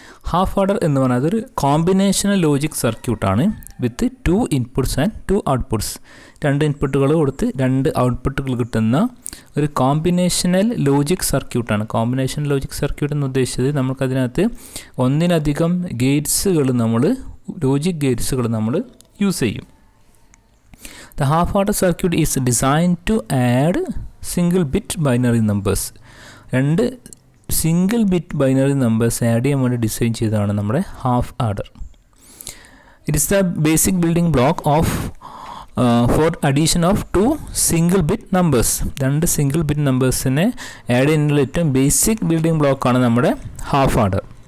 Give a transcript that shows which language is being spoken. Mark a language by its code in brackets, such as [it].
[ml] Half order എന്ന് പറഞ്ഞാൽ അതൊരു കോമ്പിനേഷണൽ ലോജിക് സർക്യൂട്ടാണ് [en] With 2 inputs and 2 outputs. [ml] 2 ഇൻപുട്ടുകൾ കൊടുത്ത് 2 ഔട്ട്പുട്ടുകൾ കിട്ടുന്ന ഒരു കോമ്പിനേഷണൽ ലോജിക് സർക്യൂട്ടാണ്. കോമ്പിനേഷണൽ ലോജിക് സർക്യൂട്ട് എന്ന് ഉദ്ദേശിച്ചത് നമുക്കതിനകത്ത് ഒന്നിലധികം ഗേറ്റ്സുകൾ ലോജിക് ഗേറ്റ്സുകൾ നമ്മൾ യൂസ് ചെയ്യും. [en] The half order circuit is designed to add single bit binary numbers. [ml] 2 single bit binary numbers add ചെയ്യാൻ വേണ്ടി ഡിസൈൻ ചെയ്തതാണ് നമ്മുടെ half order. [en] It is the basic building block of for addition of 2 single bit numbers. [ml] 2 single bit നമ്പേഴ്സിനെ add ചെയ്യുന്നതിനുള്ള ഏറ്റവും basic building ബ്ലോക്കാണ് നമ്മുടെ half order.